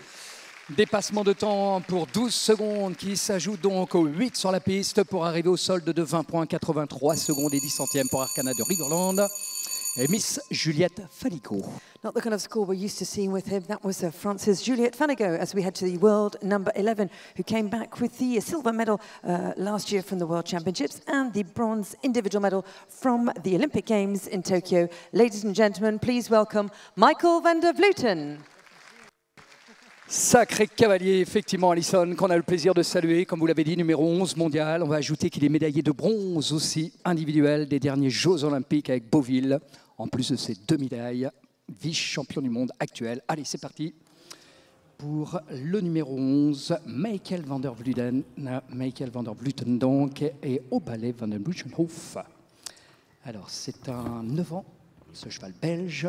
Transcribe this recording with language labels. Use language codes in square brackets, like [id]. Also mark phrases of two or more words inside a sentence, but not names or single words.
[fr] Dépassement de temps pour 12 secondes qui s'ajoute donc aux 8 sur la piste pour arriver au solde de 20 points, 83 secondes et 10 centièmes pour Arcana de Riverland et Miss Juliette Falligot. [en] Not the kind of score we're used to seeing with him. That was France's Juliette Falligot as we head to the world number 11, who came back with the silver medal last year from the World Championships and the bronze individual medal from the Olympic Games in Tokyo. Ladies and gentlemen, please welcome Michael van der Vleuten. [fr] Sacré cavalier, effectivement, Alison, qu'on a le plaisir de saluer, comme vous l'avez dit, numéro 11 mondial. On va ajouter qu'il est médaillé de bronze aussi, individuel, des derniers Jeux Olympiques avec Beauville. En plus de ces 2 médailles, vice-champion du monde actuel. Allez, c'est parti pour le numéro 11, Michael van der Vleuten. Michael van der Vleuten, donc, et au balai van den Buchenhof. Alors, c'est un 9 ans, ce cheval belge.